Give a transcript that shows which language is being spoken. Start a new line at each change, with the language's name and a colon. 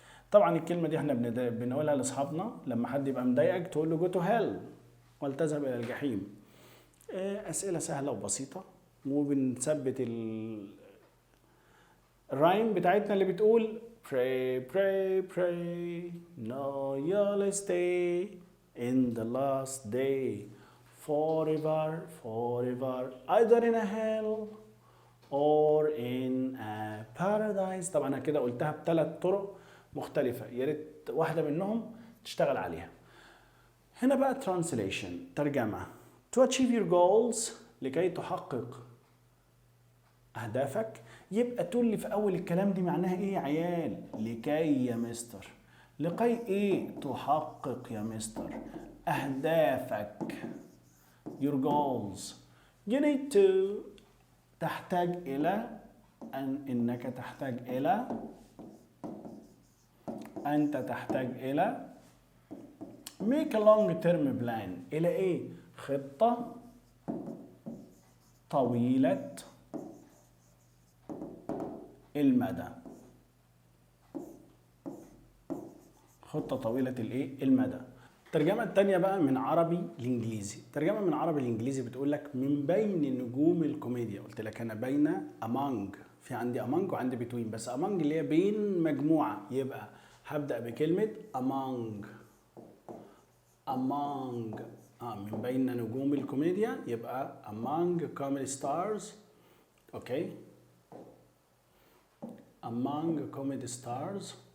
Arabic: طبعا الكلمة دي احنا بنقولها لأصحابنا لما حد يبقى مضايقك تقول له
English: go to hell
Arabic: ولتذهب إلى الجحيم. أسئلة سهلة وبسيطة، وبنثبت الرايم بتاعتنا اللي بتقول
English: pray pray pray no you'll stay in the last day forever forever either in a hell or in a paradise.
Arabic: طبعا انا كده قلتها بثلاث طرق مختلفة، يا ريت واحدة منهم تشتغل عليها. هنا بقى translation ترجمة.
English: To achieve your goals
Arabic: لكي تحقق أهدافك. يبقى تو اللي في أول الكلام دي معناها إيه يا عيال؟ لكي يا مستر. لكي إيه؟ تحقق يا مستر أهدافك.
English: Your goals. You need to
Arabic: تحتاج إلى إنك تحتاج إلى أنت تحتاج إلى
English: make a long term plan.
Arabic: إلى إيه؟ خطة طويلة المدى. خطة طويلة الإيه؟ المدى. الترجمة التانية بقى من عربي لإنجليزي. الترجمة من عربي لإنجليزي بتقول لك من بين نجوم الكوميديا. قلت لك أنا بين among، في عندي among وعندي between، بس among اللي هي بين مجموعة، يبقى هبدأ بكلمة among. among من بين نجوم الكوميديا يبقى
English: among comedy stars.
Arabic: اوكي،
English: among comedy stars.